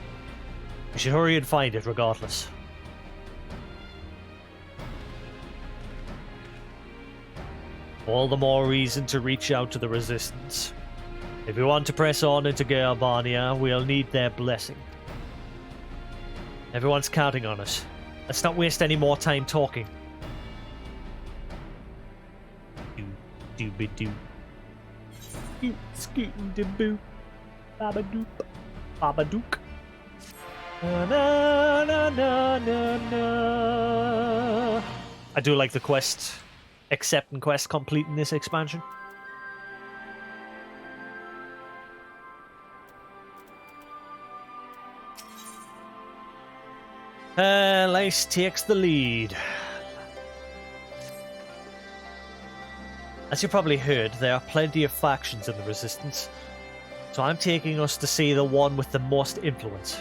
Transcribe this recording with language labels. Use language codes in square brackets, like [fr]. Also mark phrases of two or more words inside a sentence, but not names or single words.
[en] We should hurry and find it regardless. All the more reason to reach out to the Resistance. If we want to press on into Gerabania, we'll need their blessing. Everyone's counting on us. Let's not waste any more time talking. Doo-be-doo. Scoot-scoot-de-boo. Babadoop. Babadook. Na-na-na-na-na. I do like the quest. Accept and quest complete in this expansion. Lice takes the lead. As you probably heard, there are plenty of factions in the Resistance, so I'm taking us to see the one with the most influence.